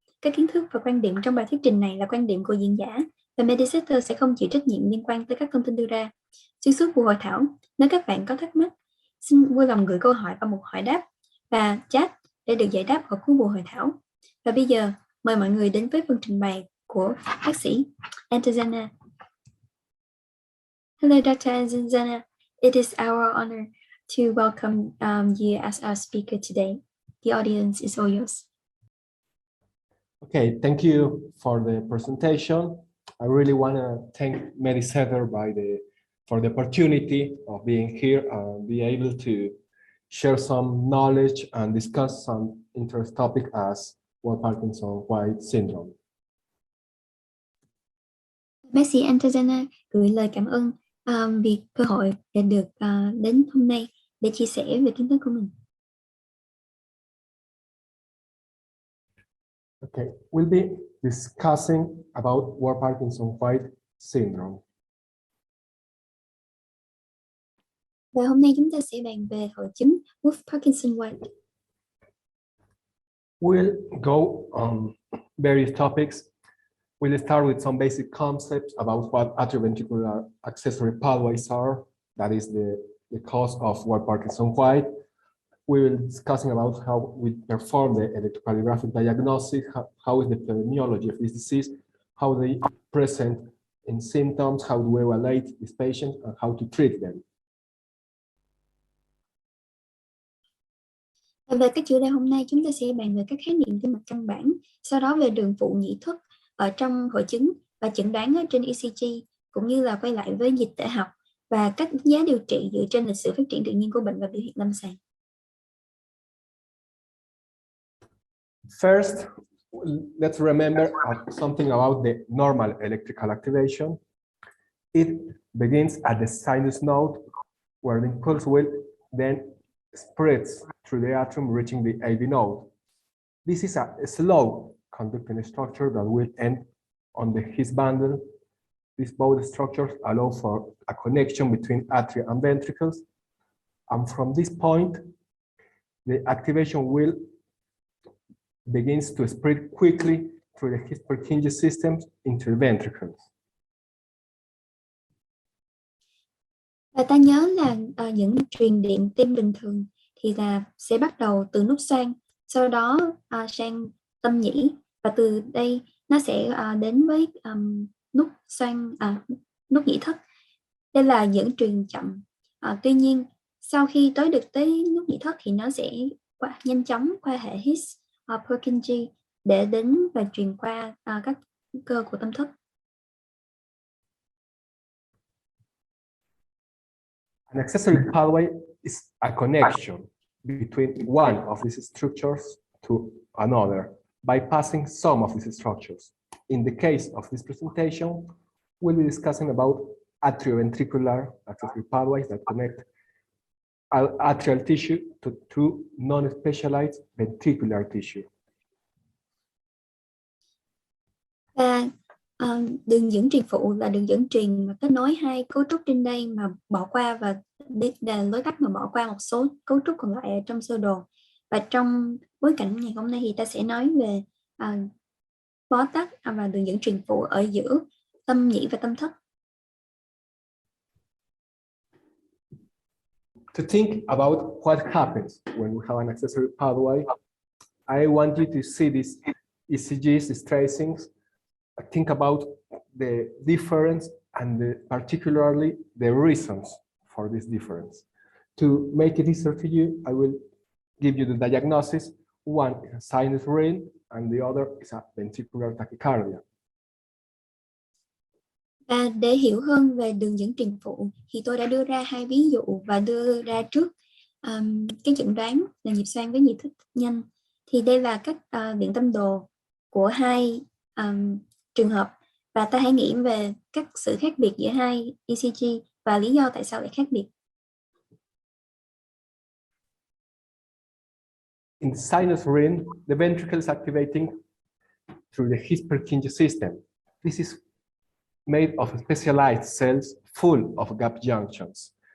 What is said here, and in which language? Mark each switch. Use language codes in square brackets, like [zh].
[vi] Các kiến thức và quan điểm trong bài thuyết trình này là quan điểm của diễn giả, và Mediciter sẽ không chịu trách nhiệm liên quan tới các thông tin đưa ra. Xuyên suốt buổi hội thảo, nếu các bạn có thắc mắc, xin vui lòng gửi câu hỏi vào mục hỏi đáp và chat để được giải đáp ở cuối buổi hội thảo. Và bây giờ, mời mọi người đến với phần trình bày của bác sĩ Antezana. [en] Hello, Dr. Antezana. It is our honor to welcome you as our speaker today. The audience is all yours. Okay, thank you for the presentation. I really want to thank Mediciter for the opportunity of being here and be able to share some knowledge and discuss some interest topic as Wolff-Parkinson-White syndrome. [vi] Bác sĩ Antezana gửi lời cảm ơn vì cơ hội để được đến hôm nay để chia sẻ về kiến thức của mình. [en] Okay, we'll be discussing about Wolff-Parkinson-White syndrome. [vi] Và hôm nay chúng ta sẽ bàn về hội chứng Wolff-Parkinson-White. [en] We'll go on various topics. We'll start with some basic concepts about what atrioventricular accessory pathways are. That is the cause of Wolff-Parkinson-White. We will be discussing about how we perform the electrocardiographic diagnosis, how is the epidemiology of this disease, how they present in symptoms, how do we evaluate these patients, and how to treat them. [vi] Về các chủ đề hôm nay, chúng ta sẽ bàn về các khái niệm tim mạch căn bản, sau đó về đường phụ nhị thức ở trong hội chứng và chẩn đoán ở trên ECG, cũng như là quay lại với dịch tễ học và các đánh giá điều trị dựa trên lịch sử phát triển tự nhiên của bệnh và biểu hiện lâm sàng. [en] First, let's remember something about the normal electrical activation. It begins at the sinus node, where the impulse will then spreads through the atrium, reaching the AV node. This is a slow conducting structure that will end on the His bundle. These both structures allow for a connection between atria and ventricles. And from this point, the activation will begins to spread quickly through the His-Purkinje systems into the ventricles. [vi] Và ta nhớ là những truyền điện tim bình thường thì là sẽ bắt đầu từ nút xoang, sau đó sang tâm nhĩ, và từ đây nó sẽ đến với nút xoang, nút nhĩ thất. Đây là dẫn truyền chậm. Tuy nhiên sau khi tới được tới nút nhĩ thất thì nó sẽ nhanh chóng qua hệ His-Purkinje để đến và truyền qua các cơ của tâm thức. [en] An accessory pathway is a connection between one of these structures to another by passing some of these structures. In the case of this presentation, we'll be discussing about atrioventricular accessory pathways that connect atrial tissue to non-specialized ventricular tissue. [vi] Và đường dẫn truyền phụ là đường dẫn truyền mà kết nối hai cấu trúc trên đây mà bỏ qua, và là lối tắt mà bỏ qua một số cấu trúc còn lại ở trong sơ đồ. Và trong bối cảnh ngày hôm nay thì ta sẽ nói về bó tắc và đường dẫn truyền phụ ở giữa tâm nhĩ và tâm thất. [en] To think about what happens when we have an accessory pathway, I want you to see these ECGs, these tracings. Think about the difference and particularly the reasons for this difference. To make it easier to you, I will give you the diagnosis. One is a sinus ring and the other is a ventricular tachycardia. [vi] Và để hiểu hơn về đường dẫn truyền phụ thì tôi đã đưa ra hai ví dụ và đưa ra trước cái chẩn đoán là nhịp xoang với nhịp thất nhanh. Thì đây là các điện tâm đồ của hai trường hợp Và ta hãy nghĩ về các sự khác biệt giữa hai ECG và lý do tại sao lại khác biệt. [en] In the sinus ring, the ventricle is activating through the His-Purkinje system. This is made of specialized cells full of gap junctions.